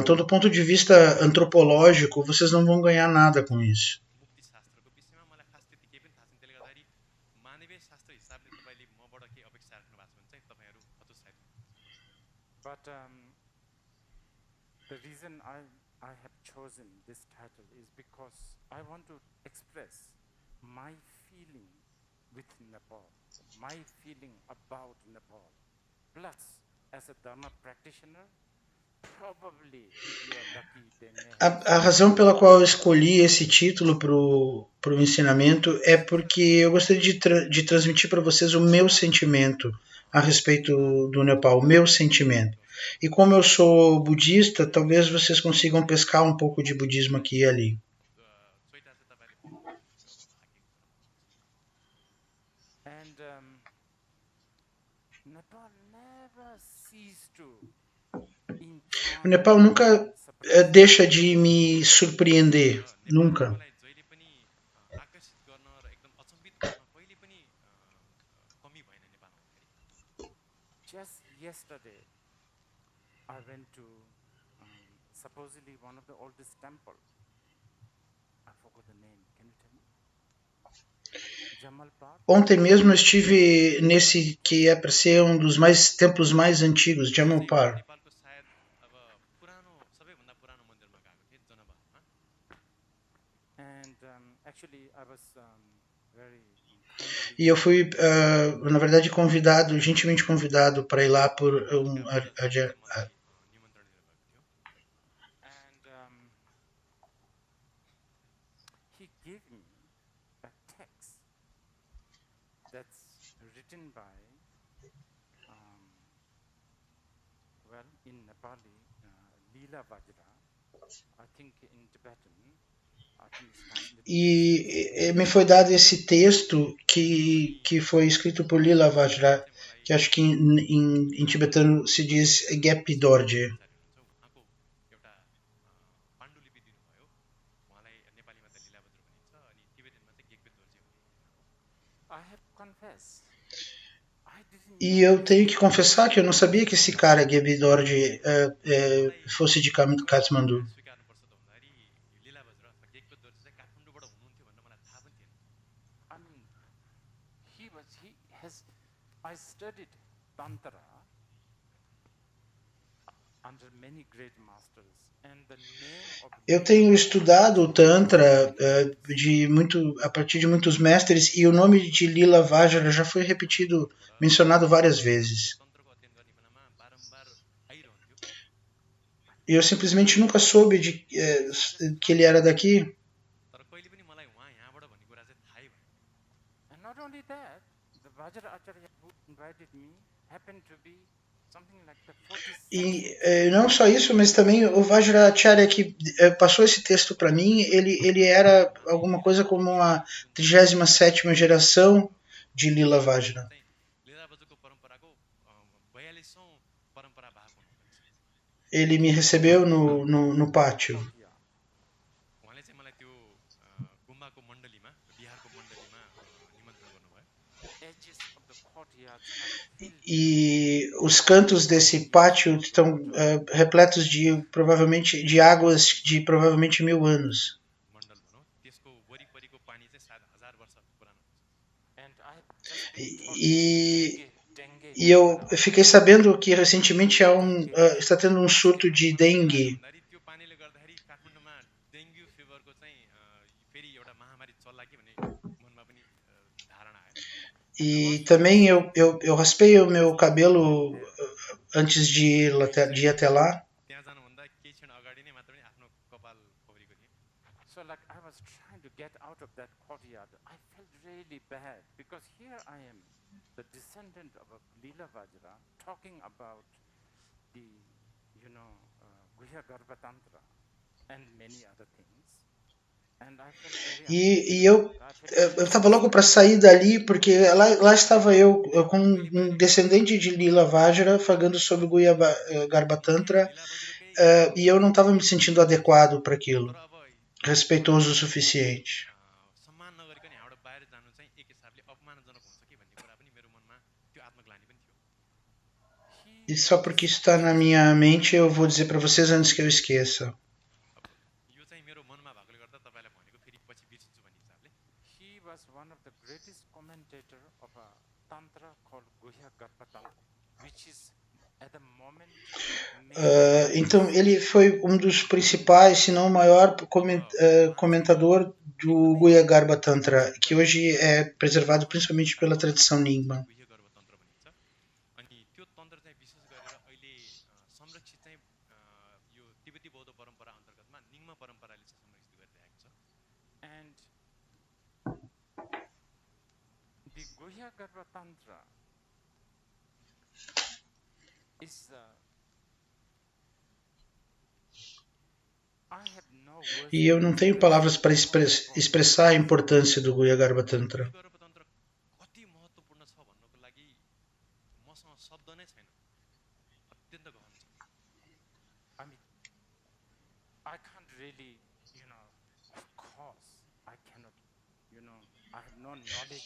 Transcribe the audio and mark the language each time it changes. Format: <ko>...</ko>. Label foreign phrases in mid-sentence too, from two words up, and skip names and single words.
<pt>Então, do ponto de vista antropológico, vocês não vão ganhar nada com isso.</pt> <en>But the reason I have chosen this title is because I want to express my feeling with Nepal, my feeling about Nepal. Plus, as a Dharma practitioner, probably if you are lucky, then</en> <pt>a razão pela qual eu escolhi esse título para o para o ensinamento é porque eu gostaria de transmitir para vocês o meu sentimento a respeito do Nepal, o meu sentimento. E como eu sou budista, talvez vocês consigam pescar um pouco de budismo aqui e ali.</pt> <ne>सोइटा चाहिँ तपाईँले भन्नुभएको हाकेको कुरा</ne> <en>And Nepal never ceased to</en> <pt>O Nepal nunca deixa de me surpreender, nunca.</pt> <ne>मलाई जहिले पनि आकर्षित गर्न र एकदम अचम्बित गर्न कहिले पनि कमी भएन नेपाल आउँदाखेरि</ne> <en>Just yesterday, I went to supposedly one of the oldest temple. I forgot the name. Can you tell me? Jamal Park.</en> <pt>Ontem mesmo eu estive nesse que é para ser um dos templos mais antigos, Jamal Park.</pt> <ne>नेपालको सायद अब पुरानो सबैभन्दा पुरानो मन्दिरमा गएको थिएँ जनवारमा</ne> <en>And actually, I was very</en> <pt>E eu fui, na verdade, convidado, gentilmente convidado para ir lá por</pt> <ne>निमन्त्रण दिनुभएको थियो</ne> <en>And he gave me a text that's written by, well, in Nepali, Leela Vajra. I think in Tibetan, I think it's translated.</en> <pt>E me foi dado esse texto que foi escrito por Lila Vajra, que acho que em tibetano se diz Gepi Dorje.</pt> <ne>उहाँको एउटा पाण्डुलिपि दिनुभयो उहाँलाई नेपालीमा त लीलाभद्र भनिन्छ अनि तिब्बतीमा चाहिँ गेकबे दोर्जे भनिन्छ</ne> <en>I have confessed. I didn't</en> <pt>E eu tenho que confessar que eu não sabia que esse cara, Gepi Dorje, fosse de Kathmandu.</pt> <ne>स्वीकार्नुपर्छ त भन्दाखेरि लीलाभद्र अथवा गेकबे दोर्जे चाहिँ काठमाडौँबाट हुनुहुन्थ्यो भन्ने मलाई थाहा पनि थिएन</ne> <en>I mean, I studied Tantra under many great masters, and the name of</en> <pt>Eu tenho estudado o Tantra a partir de muitos mestres e o nome de Lila Vajra já foi repetido, mencionado várias vezes.</pt> <ne>तन्त्रको अध्ययन गर्ने बेलामा बारम्बार आइरहन्थ्यो</ne> <pt>E eu simplesmente nunca soube que ele era daqui.</pt> <ne>तर कहिले पनि मलाई उहाँ यहाँबाट भन्ने कुरा चाहिँ थाहै भएन</ne> <en>and not only that, the Vajra Acharya who invited me happened to be something like the 42nd.</en> <pt>E não só isso, mas também o Vajracharya que passou esse texto para mim, ele era alguma coisa como a 37ª geração de Lila Vajra.</pt> <ne>चाहिँ लीलाभद्रको परम्पराको 42औं परम्परा भाग हुनुहुन्छ</ne> <pt>Ele me recebeu no pátio.</pt> <en>Yeah.</en> <ne>उहाँले चाहिँ मलाई त्यो गुम्बाको मण्डलीमा बिहारको मण्डलीमा निमन्त्रण गर्नुभयो</ne> <en>Edges of the courtyards are filled</en> <pt>E os cantos desse pátio estão repletos provavelmente de águas de provavelmente 1000 anos.</pt> <ne>मण्डल भनौँ त्यसको वरिपरिको पानी चाहिँ सायद 1000 वर्ष पुरानो हुन्छ</ne> <en>and I have just been</en> <pt>E, dengue e eu fiquei sabendo que recentemente está tendo um surto de dengue.</pt> <ne>भन्दाखेरि त्यो पानीले गर्दाखेरि काठमाडौँमा</ne> <en>dengue fever</en> <ne>चाहिँ फेरि एउटा महामारी चल्ला कि भन्ने मनमा पनि धारणा आयो</ne> <pt>E também eu raspei o meu cabelo antes de ir até lá.</pt> <ne>त्यहाँ जानुभन्दा केही क्षण अगाडि नै मात्र पनि आफ्नो कपाल फोहोरेको थिएँ</ne> <en>So like I was trying to get out of that courtyard. I felt really bad because here I am, the descendant of a Leela Vajra, talking about the, Guhya Garbha Tantra and many other things. And I felt very</en> <pt>E eu estava louco para sair dali porque lá estava eu com um descendente de Lila Vajra falando sobre o Guhya Garbha Tantra e eu não estava me sentindo adequado para aquilo,</pt> <ne>तर अब</ne> <pt>respeitoso o suficiente.</pt> <ne>सम्मान नगरिकन यहाँबाट बाहिर जानु चाहिँ एक हिसाबले अपमानजनक हुन्छ कि भन्ने कुरा पनि मेरो मनमा त्यो आत्मग्लानी पनि थियो</ne> <pt>E só porque isso está na minha mente eu vou dizer para vocês antes que eu esqueça.</pt> <ne>यो चाहिँ मेरो मनमा भएकोले गर्दा तपाईँलाई भनेको फेरि पछि बिर्सिन्छु भन्ने हिसाबले</ne> <en>he was one of the greatest commentator of a tantra called Guhya Garbha Tantra, which is at the moment</en> <pt>Então ele foi um dos principais, se não o maior comentador do Guhya Garbha Tantra, que hoje é preservado principalmente pela tradição Nyingma.</pt> <ne>गुह्य गर्भ तन्त्र भनिन्छ अनि त्यो तन्त्र चाहिँ विशेष गरेर अहिले संरक्षित चाहिँ यो तिब्बती बौद्ध परम्परा अन्तर्गतमा निङ्म परम्पराले चाहिँ संरक्षित गरिरहेको छ</ne> <en>and Guhya Garbha Tantra is I have no words</en> <pt>E eu não</pt> <en>to</en> <pt>tenho palavras para</pt> <en>express</en> <pt>expressar a importância do Guhya Garbha Tantra.</pt> <ne>गर्भतन्त्र कति महत्त्वपूर्ण छ भन्नको लागि मसँग शब्द नै छैन अत्यन्त गहन छ</ne> <en>I mean, I can't really, of course, I cannot, I have no knowledge.</en>